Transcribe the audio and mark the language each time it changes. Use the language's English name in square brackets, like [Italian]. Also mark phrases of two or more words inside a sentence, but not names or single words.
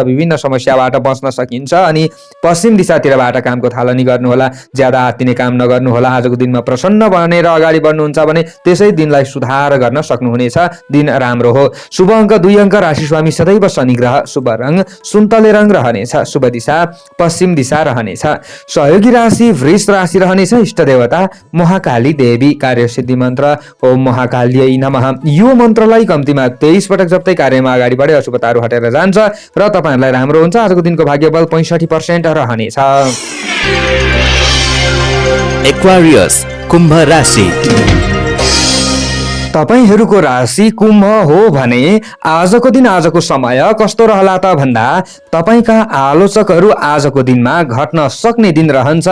[Nepali] विभिन्न समस्याबाट बच्न सकिन्छ। अनि पश्चिम दिशातिरबाट कामको थालनी गर्नुहोला, ज्यादा आत्तिने काम नगर्नुहोला। आजको दिनमा प्रसन्न बनेर अगाडि बढ्नुहुन्छ भने त्यसै दिनलाई सुधार गर्न सक्नुहुनेछ। दिन राम्रो हो। शुभ अङ्क 2 अङ्क। राशि स्वामी सदैव शनि ग्रह। शुभ रङ सुन्तले रङ रहनेछ। शुभ दिशा पश्चिम दिशा रहनेछ। सहयोगी राशि वृष राशि रहनेछ। इष्ट देवता महाकाली देवी। कार्यसिद्धि मन्त्र [Sanskrit] ओम महाकाल्यै नमः। [Nepali] यो मन्त्रलाई कम्तीमा 23 पटक जप्दै कार्यमा अगाडि बढे अशुभ तारो हटेर जान्छ र तपाईहरुलाई राम्रो हुन्छ। आजको दिनको भाग्यबल 65% रहनेछ। एक्वारियस, कुम्भ राशि। तपाईहरुको राशि कुम्भ हो भने आजको दिन आजको समय कस्तो रहला त भन्दा तपाईका आलोचकहरू आजको दिनमा घट्न सक्ने दिन रहन्छ।